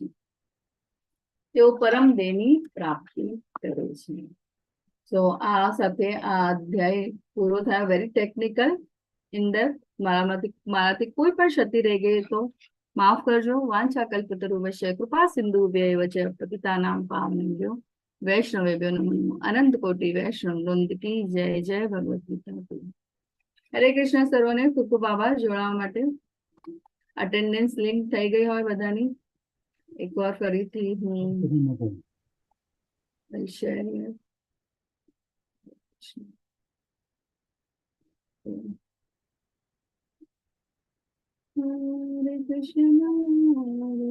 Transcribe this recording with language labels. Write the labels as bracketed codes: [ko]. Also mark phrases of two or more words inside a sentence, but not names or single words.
[gu] તેઓ પરમ ધ્યેયની પ્રાપ્તિ કરે છે. તો આ સાથે આ અધ્યાય પૂરો થયા. [en] very technical in depth. [gu] મારાથી કોઈ પણ ક્ષતિ રહી ગઈ તો માફ કરજો. [sa] वांछा कल्पतरुवश्य कृपा सिंधुभ्यैव च पतितानां पावनेभ्यो वैष्णवेभ्यो नमो नमः. [hi] अनंत कोटी वैष्णव वृंद की जय. जय भगवद गीता की. [gu] હરે કૃષ્ણ. સર્વને ખૂબ ખૂબ આભાર જોડાવા માટે. અટેન્ડન્સ લિંક થઈ ગઈ હોય બધાની. એકવાર ફરીથી હું શેર હરે કૃષ્ણ.